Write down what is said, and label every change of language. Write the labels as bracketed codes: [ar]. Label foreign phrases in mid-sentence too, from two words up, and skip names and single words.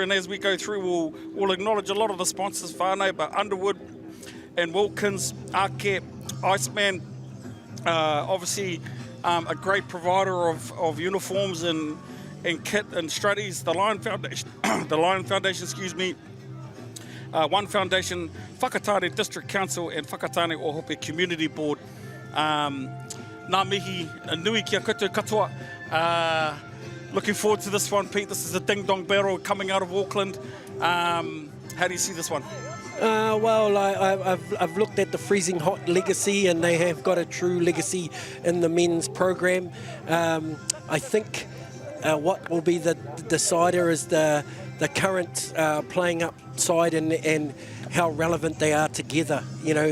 [en] And as we go through, we'll acknowledge a lot of the sponsors, whānau, but Underwood and Wilkins, Ōhope, Iceman, obviously a great provider of uniforms and kit and Struddys, the Lion Foundation, excuse me, One Foundation, Whakatane District Council, and Whakatane Ōhope Community Board. [mi] Nā mihi nui kia koutou katoa. [en] Looking forward to this one, Pete. This is a ding-dong battle coming out of Auckland. How do you see this one? Well, I've looked at the Freezing Hot legacy, and they have got a true legacy in the men's program. I think what will be the decider is the current playing up side and how relevant they are together, you know.